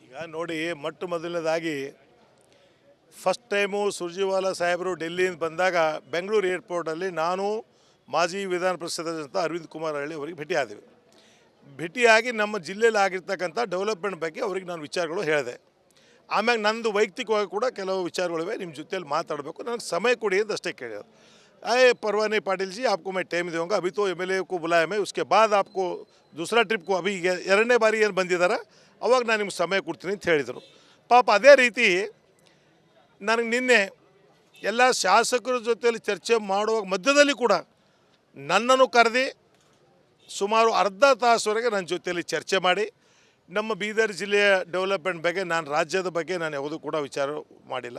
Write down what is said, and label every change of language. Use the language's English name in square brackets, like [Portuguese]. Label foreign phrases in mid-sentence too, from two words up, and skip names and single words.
[Kannada] ಈಗ ನೋಡಿ, ಮೊದಲನೇದಾಗಿ [English] first time [Kannada] ಸುರ್ಜೇವಾಲಾ ಸಾಹೇಬರು ಡೆಲ್ಲಿಯಿಂದ ಬಂದಾಗ ಬೆಂಗಳೂರು ಏರ್ಪೋರ್ಟಲ್ಲಿ ನಾನು ಮಾಜಿ ವಿಧಾನ ಪರಿಷತ್ ಅರವಿಂದ್ ಕುಮಾರ್ ಹಳ್ಳಿ ಅವರಿಗೆ ಭೇಟಿಯಾದೆವು. ಭೇಟಿಯಾಗಿ ನಮ್ಮ ಜಿಲ್ಲೆಯಲ್ಲಿ ಆಗಿರ್ತಕ್ಕಂಥ ಡೆವಲಪ್ಮೆಂಟ್ ಬಗ್ಗೆ ಅವ್ರಿಗೆ ನಾನು ವಿಚಾರಗಳು ಹೇಳಿದೆ. ಆಮ್ಯಾಗ ನಂದು ವೈಯಕ್ತಿಕವಾಗಿ ಕೂಡ ಕೆಲವು ವಿಚಾರಗಳಿವೆ, ನಿಮ್ಮ ಜೊತೆಯಲ್ಲಿ ಮಾತಾಡಬೇಕು, ನನಗೆ ಸಮಯ ಕೊಡಿ ಅಂತ ಅಷ್ಟೇ ಕೇಳಿದ್ರು. [Hindi] परवाह नहीं पाटिल जी, आपको मैं टाइम दूँगा, अभी तो MLA को बुलाया मैं, उसके बाद आपको दूसरा ट्रिप को अभी [Kannada] ಎರಡನೇ ಬಾರಿ ಏನು ಬಂದಿದ್ದಾರೆ ಅವಾಗ ನಾನು ನಿಮ್ಗೆ ಸಮಯ ಕೊಡ್ತೀನಿ ಅಂತ ಹೇಳಿದರು. ಪಾಪ ಅದೇ ರೀತಿ ನನಗೆ ನಿನ್ನೆ ಎಲ್ಲ ಶಾಸಕರ ಜೊತೆಯಲ್ಲಿ ಚರ್ಚೆ ಮಾಡುವಾಗ ಮಧ್ಯದಲ್ಲಿ ಕೂಡ ನನ್ನನ್ನು ಕರೆದು ಸುಮಾರು ಅರ್ಧ ತಾಸುವರೆಗೆ ನನ್ನ ಜೊತೆಯಲ್ಲಿ ಚರ್ಚೆ ಮಾಡಿ ನಮ್ಮ ಬೀದರ್ ಜಿಲ್ಲೆಯ ಡೆವಲಪ್ಮೆಂಟ್ ಬಗ್ಗೆ, ನಾನು ರಾಜ್ಯದ ಬಗ್ಗೆ ನಾನು ಯಾವುದೂ ಕೂಡ ವಿಚಾರ ಮಾಡಿಲ್ಲ.